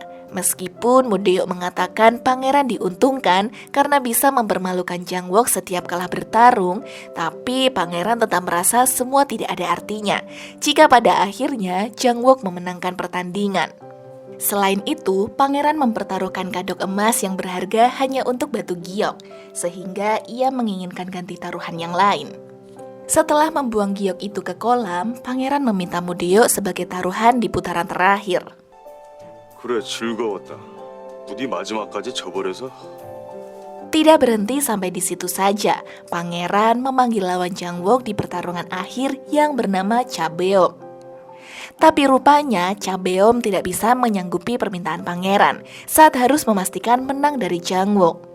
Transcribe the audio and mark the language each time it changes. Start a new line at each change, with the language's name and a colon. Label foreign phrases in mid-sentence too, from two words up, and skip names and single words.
Indonesian: Meskipun Mudeo mengatakan pangeran diuntungkan karena bisa mempermalukan Jang-wook setiap kalah bertarung, tapi pangeran tetap merasa semua tidak ada artinya jika pada akhirnya Jang-wook memenangkan pertandingan. Selain itu, pangeran mempertaruhkan kardok emas yang berharga hanya untuk batu giok, sehingga ia menginginkan ganti taruhan yang lain. Setelah membuang giok itu ke kolam, pangeran meminta Mudeo sebagai taruhan di putaran terakhir.
Korean: 그래 즐거웠다. 부디 마지막까지 져버려서.
Indonesian: Tidak berhenti sampai di situ saja, pangeran memanggil lawan Jang-wook di pertarungan akhir yang bernama Cha Beom. Tapi rupanya Cha Beom tidak bisa menyanggupi permintaan pangeran saat harus memastikan menang dari Jang-wook.